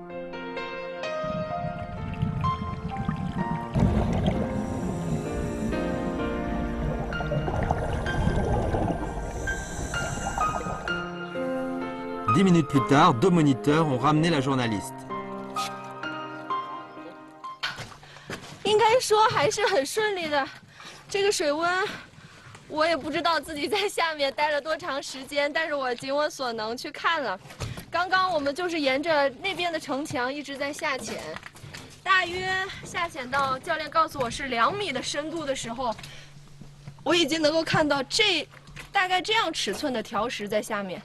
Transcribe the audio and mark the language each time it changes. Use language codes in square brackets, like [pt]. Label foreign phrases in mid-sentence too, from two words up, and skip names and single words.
[fr] Dix minutes plus tard, deux moniteurs ont ramené la journaliste. [zh] 应该说还是很顺利的，这个水温，我也不知道自己在下面待了多长时间，但是我尽我所能去看了。刚刚我们就是沿着那边的城墙一直在下潜，大约下潜到教练告诉我是2米的深度的时候，我已经能够看到大概这样尺寸的条石在下面。